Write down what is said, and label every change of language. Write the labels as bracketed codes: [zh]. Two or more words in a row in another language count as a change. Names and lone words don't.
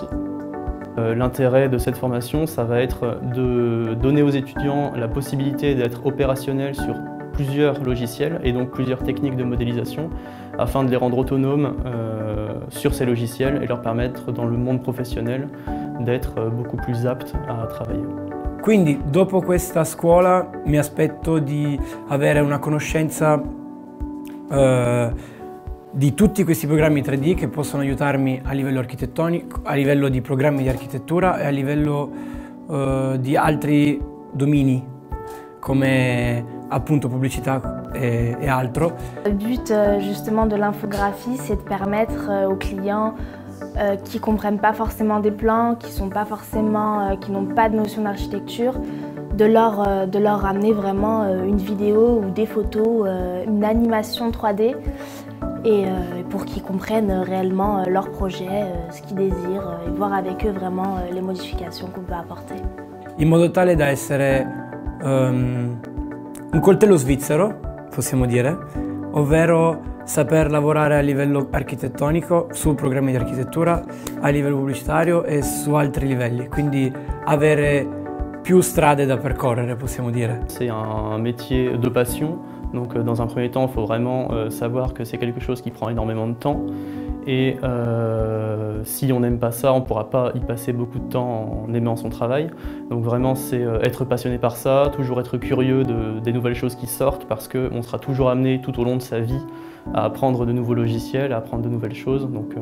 [fr] L'intérêt de cette formation, ça va être de donner aux étudiants la possibilité d'être opérationnels sur plusieurs logiciels et donc plusieurs techniques de modélisation afin de les rendre autonomes sur ces logiciels et leur permettre dans le monde professionnel d'être beaucoup plus aptes à travailler. [it] Quindi dopo questa scuola mi aspetto di avere una conoscenza di tutti questi programmi 3D che possono aiutarmi a livello architettonico, a livello di programmi di architettura e a livello di altri domini come appunto pubblicità et altro. [fr] Le but justement de l'infographie, c'est de permettre aux clients qui ne comprennent pas forcément des plans, qui n'ont pas de notion d'architecture, de leur ramener vraiment une vidéo ou des photos, une animation 3D et pour qu'ils comprennent réellement leur projet, ce qu'ils désirent et voir avec eux vraiment les modifications qu'on peut apporter. [it] In modo tale da essere un coltello svizzero, possiamo dire, ovvero saper lavorare a livello architettonico, su programmi di architettura, a livello pubblicitario e su altri livelli, quindi avere più strade da percorrere, possiamo dire. [fr] C'est un métier de passion, donc dans un premier temps, il faut vraiment savoir que c'est quelque chose qui prend énormément de temps. Et si on n'aime pas ça, on ne pourra pas y passer beaucoup de temps en aimant son travail. Donc vraiment, c'est être passionné par ça, toujours être curieux des nouvelles choses qui sortent, parce qu'on sera toujours amené tout au long de sa vie à apprendre de nouveaux logiciels, à apprendre de nouvelles choses.